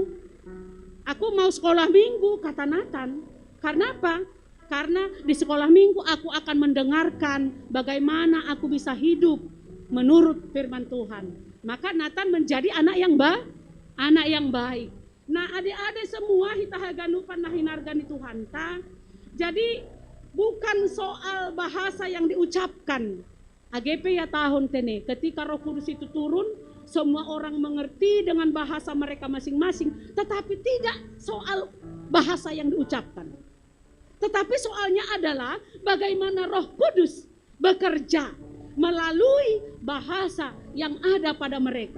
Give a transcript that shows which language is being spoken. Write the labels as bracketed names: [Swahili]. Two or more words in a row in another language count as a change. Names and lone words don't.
[Indonesian] Aku mau sekolah minggu, kata Nathan. Karena apa? Karena di sekolah minggu aku akan mendengarkan bagaimana aku bisa hidup menurut firman Tuhan. Maka Nathan menjadi anak yang baik. Nah, adik-adik semua [Batak Simalungun] hitahaganupan nahinargani Tuhanta. [Indonesian] Jadi bukan soal bahasa yang diucapkan. AGP ya tahun tene, ketika Roh Kudus itu turun, semua orang mengerti dengan bahasa mereka masing-masing, tetapi tidak soal bahasa yang diucapkan. Tetapi soalnya adalah bagaimana Roh Kudus bekerja melalui bahasa yang ada pada mereka.